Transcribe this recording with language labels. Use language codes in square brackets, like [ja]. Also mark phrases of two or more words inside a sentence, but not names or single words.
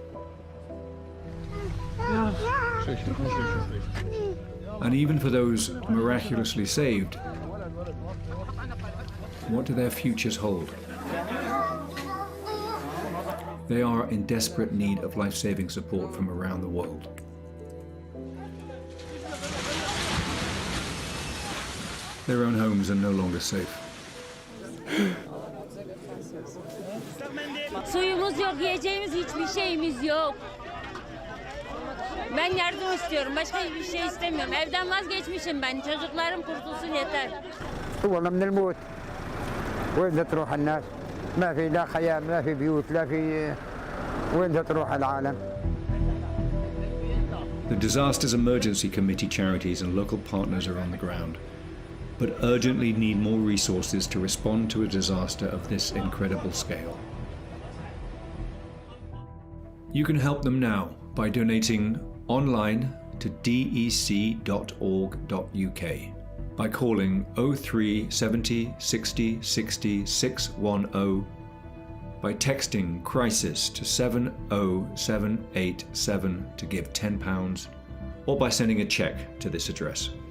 [en] And even for those miraculously saved, what do their futures hold? They are in desperate need of life-saving support from around the world. Their own homes are no longer safe. [tr] Suyumuz yok, yiyeceğimiz hiçbir şeyimiz yok. Ben yardım istiyorum, başka hiçbir şey istemiyorum. Evden vazgeçmişim ben, çocuklarım kurtulsun yeter. [ar] والله من الموت وين تروح الناس؟ ما في لا خيام لا في بيوت لا في وين تروح العالم؟ [en] The Disasters Emergency Committee charities and local partners are on the ground, but urgently need more resources to respond to a disaster of this incredible scale. You can help them now by donating online to dec.org.uk, by calling 03 70 60 60 610, by texting crisis to 70787 to give £10, or by sending a cheque to this address.